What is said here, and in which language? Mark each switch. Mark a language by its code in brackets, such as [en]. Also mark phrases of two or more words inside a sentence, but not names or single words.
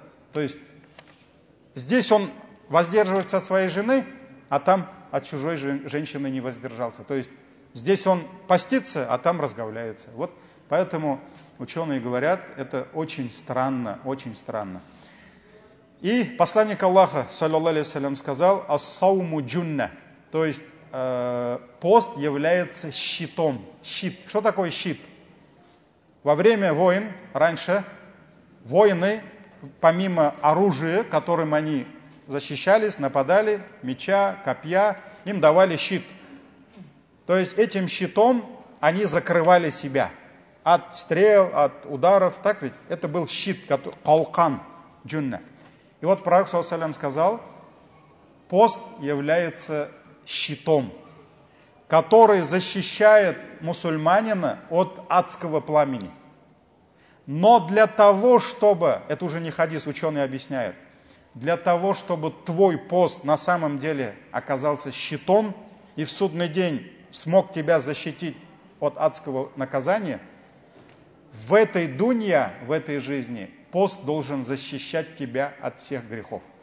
[ru] То есть здесь он воздерживается от своей жены, а там от чужой женщины не воздержался. То есть здесь он постится, а там разговляется. Вот поэтому ученые говорят, это очень странно, очень странно. И посланник Аллаха, [ar] صلى الله عليه وسلم, [ru] сказал, [ar] الصوم جنة, [ru] то есть пост является щитом. Щит. Что такое щит? Во время войн, раньше, воины, помимо оружия, которым они защищались, нападали, меча, копья, им давали щит. То есть этим щитом они закрывали себя от стрел, от ударов. Так ведь? Это был щит, калкан, джунна. И вот пророк [ar] صلى الله عليه وسلم [ru] сказал, пост является щитом, который защищает мусульманина от адского пламени. Но для того, чтобы, это уже не хадис, ученые объясняют, для того, чтобы твой пост на самом деле оказался щитом и в судный день смог тебя защитить от адского наказания, в этой дунья, в этой жизни, пост должен защищать тебя от всех грехов.